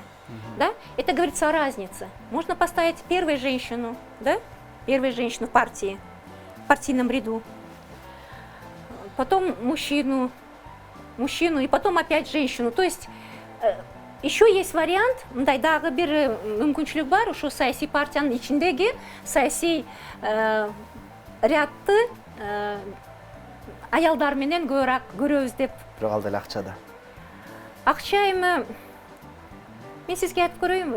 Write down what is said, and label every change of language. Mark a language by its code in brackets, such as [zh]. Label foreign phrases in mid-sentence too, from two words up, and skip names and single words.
[ru] Да? Это говорится о разнице. Можно поставить первую женщину, да? Первую женщину в партии, в партийном ряду, потом мужчину, и потом опять женщину. То есть еще есть вариант, [ky] мындайдагы бир мүмкүнчүлүк бар, ушу саясий партиянын ичиндеги саясий рядты аялдар менен көбүрөөк көрөбүз деп. Бирок ал деле акчада. Акча эми мен сизге айтып көрөйүнбү?